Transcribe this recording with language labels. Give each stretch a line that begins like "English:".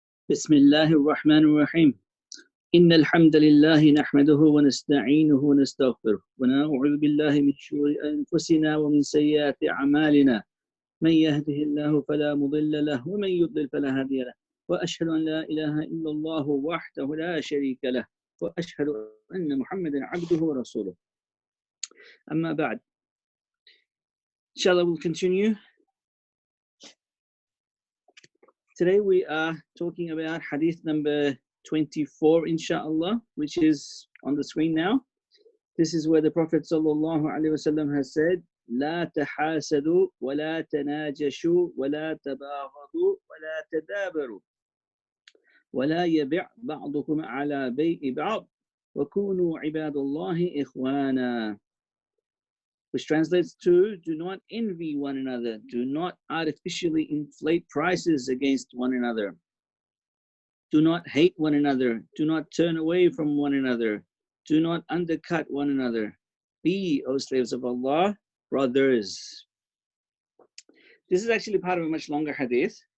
Arabic: بسم الله الرحمن الرحيم إن الحمد لله نحمده ونستعينه ونستغفره ونعوذ بالله من شرور أنفسنا ومن سيئات أعمالنا من يهده الله فلا مضل له ومن يضلل فلا هادي له وأشهد أن لا إله إلا الله وحده لا شريك له وأشهد أن محمدا عبده ورسوله أما بعد.
English: Inshallah, we'll continue. Today we are talking about hadith number 24, inshallah, which is on the screen now. This is where the Prophet ﷺ has said,
Arabic: لا تحاسدوا ولا تناجشوا ولا تباغضوا ولا تدابروا ولا يبع بعضكم على بيع بعض وكونوا عباد الله إخوانا.
English: Which translates to, do not envy one another, do not artificially inflate prices against one another, do not hate one another, do not turn away from one another, do not undercut one another. Be, O slaves of Allah, brothers. This is actually part of a much longer hadith.